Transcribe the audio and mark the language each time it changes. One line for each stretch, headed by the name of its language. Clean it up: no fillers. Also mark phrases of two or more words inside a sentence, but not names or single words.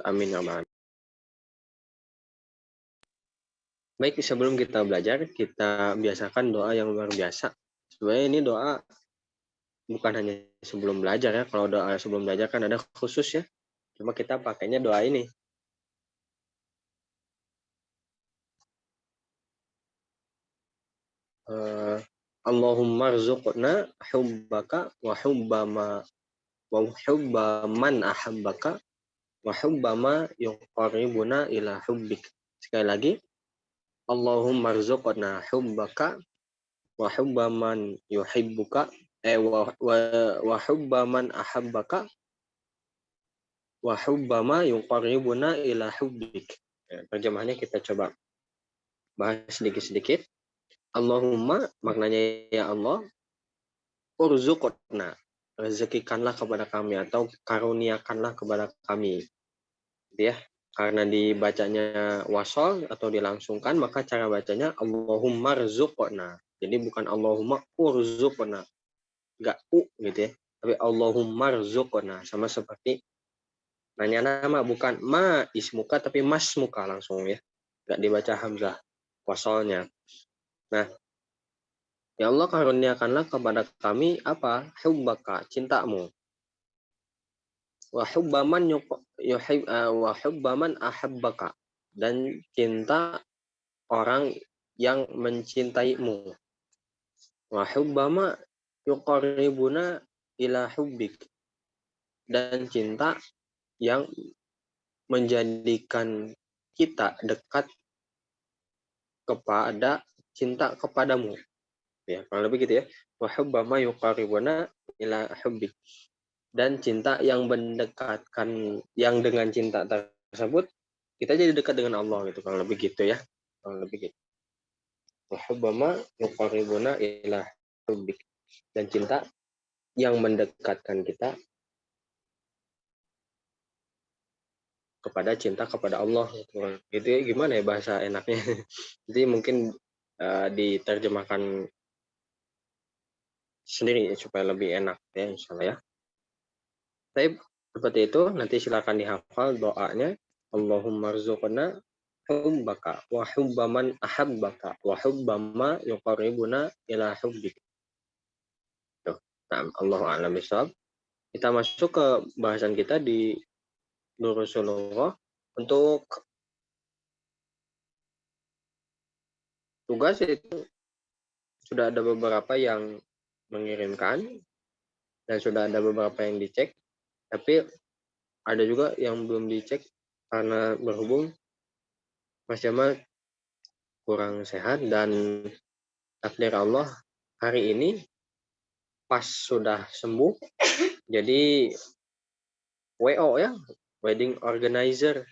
Arabic: آمين يا الله.
Indonesian: Baik, sebelum kita belajar, kita biasakan doa yang luar biasa. Sebenarnya ini doa bukan hanya sebelum belajar ya. Kalau doa sebelum belajar kan ada khusus ya. Cuma kita pakainya doa ini.
Arabic: اللهم ارزقنا حبك وحب من أحبك وحب ما يقربنا إلى حبك.
Indonesian: Sekali lagi,
Arabic: اللهم ارزقنا حبك وحب من يحبك وحب من أحبك وحب ما يقربنا إلى حبك.
Indonesian: Ya, terjemahannya kita coba bahas sedikit-sedikit. Allahumma maknanya ya Allah, urzuqna, rezekikanlah kepada kami atau karuniakanlah kepada kami. Ya, karena dibacanya wasol atau dilangsungkan, maka cara bacanya
Arabic: اللهم ارزقنا.
Indonesian: Jadi bukan
Arabic: اللهم ارزقنا,
Indonesian: enggak u gitu ya, tapi
Arabic: اللهم ارزقنا,
Indonesian: sama seperti nanya nama, bukan
Arabic: ما اسمك
Indonesian: tapi masmuka langsung ya, enggak dibaca hamzah wasolnya. Nah, ya Allah karuniakanlah kepada kami apa?
Arabic: حبك, cintamu. وحب من وحب من أحبك,
Indonesian: dan cinta orang yang mencintaimu.
Arabic: وحب ما يقربنا إلى حبك,
Indonesian: dan cinta yang menjadikan kita dekat kepada cinta kepadamu. Ya, kurang lebih gitu ya.
Arabic: وحب ما يقربنا إلى حبك,
Indonesian: dan cinta yang mendekatkan, yang dengan cinta tersebut kita jadi dekat dengan Allah gitu, kurang lebih gitu ya, kurang lebih gitu.
Arabic: وحب ما يقربنا إلى حبك,
Indonesian: dan cinta yang mendekatkan kita kepada cinta kepada Allah gitu ya. Gimana ya bahasa enaknya. Jadi mungkin diterjemahkan sendiri supaya lebih enak ya insyaallah ya. Tapi seperti itu, nanti silakan dihafal doanya.
Arabic: اللهم ارزقنا حبك وحب من أحبك وحب ما يقربنا إلى حبك.
Indonesian: Tuh. Nah,
Arabic: الله أعلم بالصواب.
Indonesian: Kita masuk ke bahasan kita di Nurul untuk tugas itu sudah ada beberapa yang mengirimkan dan sudah ada beberapa yang dicek, tapi ada juga yang belum dicek karena berhubung Mas Jamal kurang sehat dan takdir Allah hari ini pas sudah sembuh jadi WO ya,
English: wedding organizer.